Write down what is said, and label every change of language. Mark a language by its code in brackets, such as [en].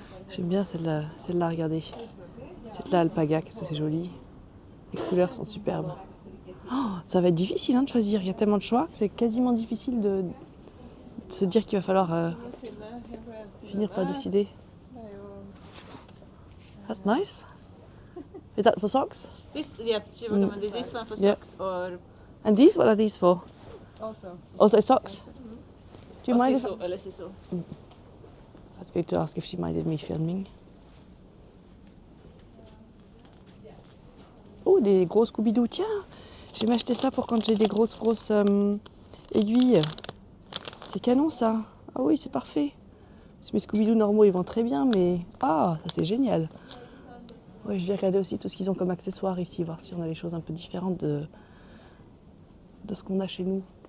[fr] J'aime bien celle-là, regardez. Celle-là, alpaga, qu'est-ce que c'est joli. Les couleurs sont superbes. Oh, ça va être difficile hein, de choisir. Il y a tellement de choix que c'est quasiment difficile de se dire qu'il va falloir finir par décider. [en] That's nice. Is that for socks? This, yeah, she recommended this one for Yeah. socks or And these, what are these for? Also socks? Do you mind if... eller ciseaux. I was going to ask if she minded me filming. [fr] Oh, des gros Scooby-Doo. Tiens, je vais m'acheter ça pour quand j'ai des grosses aiguilles. C'est canon ça. Ah oui, c'est parfait. Mes Scooby-Doo normaux, ils vont très bien, mais... Ah, ça c'est génial. Ouais, je vais regarder aussi tout ce qu'ils ont comme accessoires ici, voir si on a des choses un peu différentes de ce qu'on a chez nous.